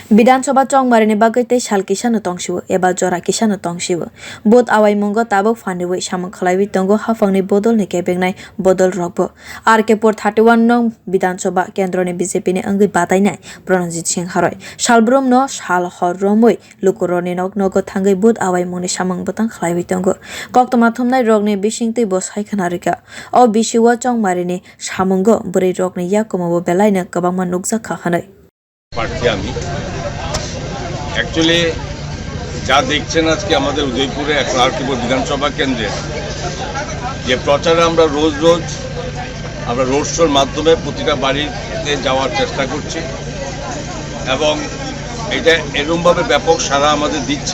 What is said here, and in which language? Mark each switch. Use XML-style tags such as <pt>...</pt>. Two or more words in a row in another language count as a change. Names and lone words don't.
<trp>विधानसभा चौंगमारिनि बागै तै साल किसानो तंसिबो एबा जरा किसानो तंसिबो बोत awaimungo tabok fandiwi samang khlaiwi tongo haphangni bodolni kebengnai bodol rokbo RK-pur 31 nong विधानसभा केन्द्रनि BJP ni wngwi batainai Pranajit Singh Roy salbrum no sal hor romoi lukuroni nok nogo thangwi boot awaimungni samang botang khlaiwi tongo koktoma thumnai rokni bisingtwi bo saikhana rika o bisiwo chongmarini samungo bwrwi rokni yakumo belaina kwbangma nukjak khanai</trp> <bn>অ্যাকচুয়ালি যা দেখছেন আজকে আমাদের উদয়পুরে আরকিপুর বিধানসভা কেন্দ্রে যে প্রচারে আমরা রোজ রোড শোর মাধ্যমে প্রতিটা বাড়িতে যাওয়ার চেষ্টা করছি এবং এটা এরকমভাবে ব্যাপক সাড়া আমাদের দিচ্ছে।</bn>